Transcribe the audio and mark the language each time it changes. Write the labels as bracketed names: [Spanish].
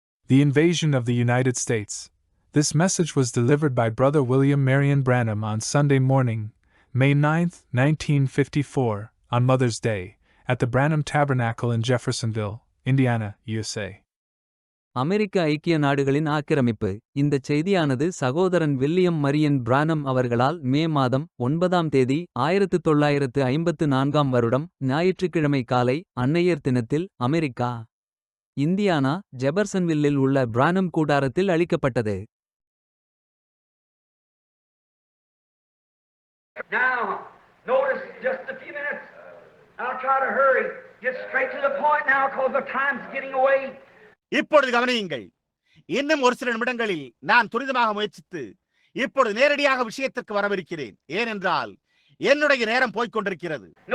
[English] The invasion of the United States. This message was delivered by Brother William Marion Branham on Sunday morning, May 9, 1954, on Mother's Day, at the Branham Tabernacle in Jeffersonville, Indiana, USA. [Tamil] அமெரிக்க ஐக்கிய நாடுகளின் ஆக்கிரமிப்பு. இந்தச் செய்தியானது சகோதரன் William Marian பிரானம் அவர்களால் மே மாதம் 9ஆம் தேதி 1954ஆம் வருடம் ஞாயிற்றுக்கிழமை காலை அன்னையர் தினத்தில் அமெரிக்கா இந்தியானா ஜெபர்சன்வில்லில் உள்ள பிரானம் கூடாரத்தில் அளிக்கப்பட்டது. [English] Now, notice just a few minutes. I'll try to hurry. Get straight to the point now because the time's getting away. [Tamil] இப்பொழுது கவனியுங்கள். இன்னும் ஒரு சில நிமிடங்களில் நான் துரிதமாக முயற்சித்து இப்பொழுது நேரடியாக விஷயத்திற்கு வரவிருக்கிறேன். ஏனென்றால் என்னுடைய நேரம் போய்கொண்டிருக்கிறது.